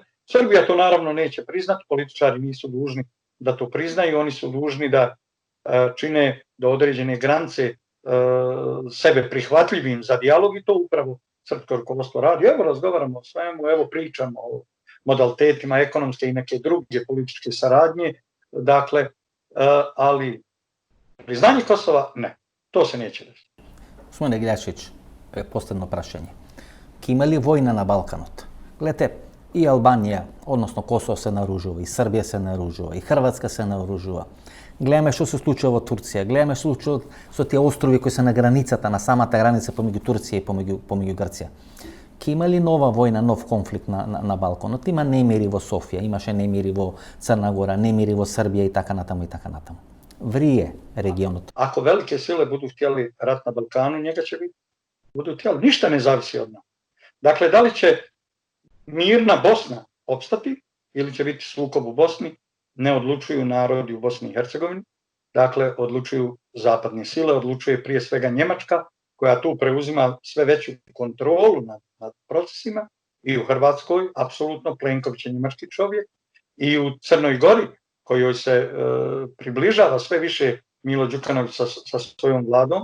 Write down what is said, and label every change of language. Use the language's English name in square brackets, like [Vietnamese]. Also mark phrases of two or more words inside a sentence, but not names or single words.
[Bosnian] Srbija to naravno neće priznati, političari nisu dužni da to priznaju, oni su dužni da čine do određene granice sebe prihvatljivim za dijalog i to upravo srpsko rukovodstvo radi. Evo razgovaramo o svemu, evo pričamo o modalitetima ekonomske i neke druge političke saradnje, dakle, ali priznanje Kosova ne, to se neće desiti. [Macedonian] Господин Иглячич, последно прашање. Ке има ли војна на Балканот? Гледате, и Албанија, односно Косово се наружува, и Србија се наружува, и Хрватска се наружува. Гледаме што се случува во Турција, гледаме што се случува со тие острови кои се на границата, на самата граница помеѓу Турција и помеѓу Грција. Ке има ли нова војна, нов конфликт на Балканот? Има немири во Софија, имаше немири во Црна Гора, немири во Србија и така натаму и така натаму. Врие регионот. [Bosnian] Ako velike sile budu htjeli rat na Balkanu, njega će biti. Budu htjeli. Ništa ne zavisi od nas. Dakle, da li će mirna Bosna opstati ili će biti sukob u Bosni, ne odlučuju narodi u Bosni i Hercegovini. Dakle, odlučuju zapadne sile, odlučuje prije svega Njemačka, koja tu preuzima sve veću kontrolu nad procesima, i u Hrvatskoj, apsolutno, Plenković je njemački čovjek, i u Crnoj Gori, kojoj se približava sve više Milo Đukanović sa svojom vladom.